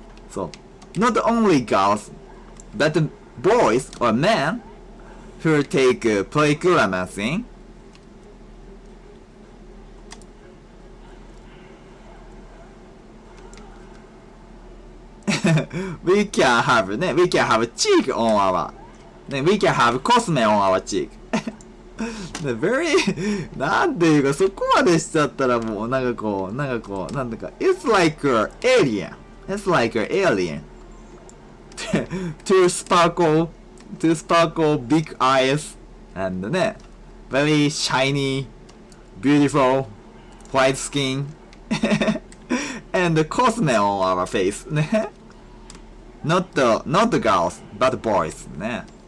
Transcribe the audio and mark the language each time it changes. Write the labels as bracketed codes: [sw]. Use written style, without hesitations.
[en] So, not only girls, but boys or men who take Precla machine we can have cheek on our we can have cosme on our cheek. [ja] Very なんていうかそこまでしちゃったらもうなんだか [en] It's like an alien. [ja] It's like an alien [en] two sparkle big eyes and ね very shiny beautiful white skin and the cosme on our face ね not the girls but boys ね